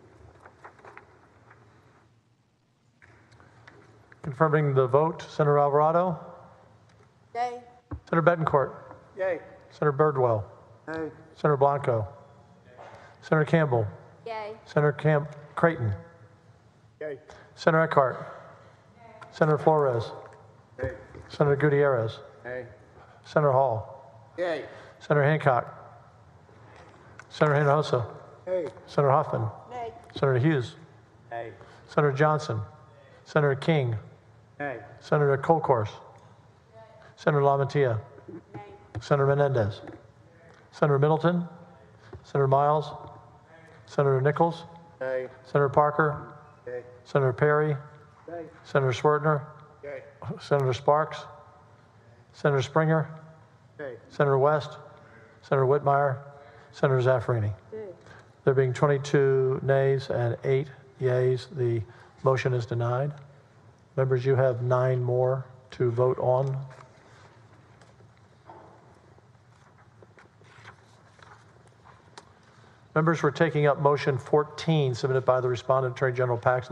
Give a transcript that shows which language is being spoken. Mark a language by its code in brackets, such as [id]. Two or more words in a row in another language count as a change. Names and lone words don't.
[en] Confirming the vote, Senator Alvarado. Yay. Senator Betancourt. Yay. Senator Birdwell. Yay. Senator Blanco. Senator Campbell. Yay. Senator Creighton. Yay. Senator Eckhart. Senator Flores. Yay. Senator Gutierrez. Yay. Senator Hall. Yay. Senator Hancock. Senator Hinojosa. Yay. Senator Huffman. Nay. Senator Hughes. Yay. Senator Johnson. Senator King. Yay. Senator Colcourse. Senator LaMantia. Senator Menendez. Senator Middleton. Senator Miles. Senator Nichols. Yay. Senator Parker. Yay. Senator Perry. Yay. Senator Schwertner. Yay. Senator Sparks. Senator Springer. Yay. Senator West. Senator Whitmire, Senator Zaffarini. There being 22 nays and 8 yeas, the motion is denied. Members, you have 9 more to vote on. Members, we're taking up motion 14 submitted by the respondent, Attorney General Paxton.